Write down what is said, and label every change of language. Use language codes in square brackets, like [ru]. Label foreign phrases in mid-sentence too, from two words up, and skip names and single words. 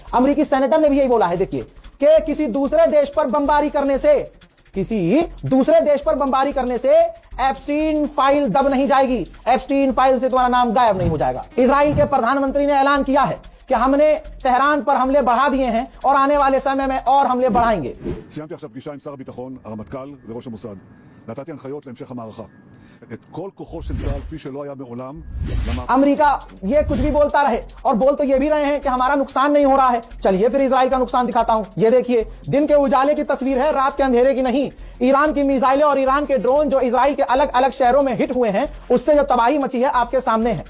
[hi] अमेरिकी सेनेटर ने भी यही बोला है, देखिए, कि किसी दूसरे देश पर बमबारी करने से एप्स्टीन फाइल दब नहीं जाएगी। एप्स्टीन फाइल से तुम्हारा नाम गायब नहीं हो जाएगा। इजराइल के प्रधानमंत्री ने ऐलान किया है कि हमने तेहरान पर हमले बढ़ा दिए हैं और आने वाले समय में और हमले बढ़ाएंगे। [he] סיימתי עכשיו פגישה עם שר הביטחון, הרמטכ"ל וראש המוסד. נתתי הנחיות להמשך המערכה. את כל כוחו של צה"ל כפי שלא היה מעולם. [hi] अमेरिका ये कुछ भी बोलता रहे और बोल तो ये भी रहे हैं कि हमारा नुकसान नहीं हो रहा है। चलिए फिर इजराइल का नुकसान दिखाता हूं। ये देखिए, दिन के उजाले की तस्वीर है, रात के अंधेरे की नहीं। ईरान की मिसाइलें और ईरान के ड्रोन जो इजराइल के अलग अलग शहरों में हिट हुए हैं, उससे जो तबाही मची है आपके सामने है।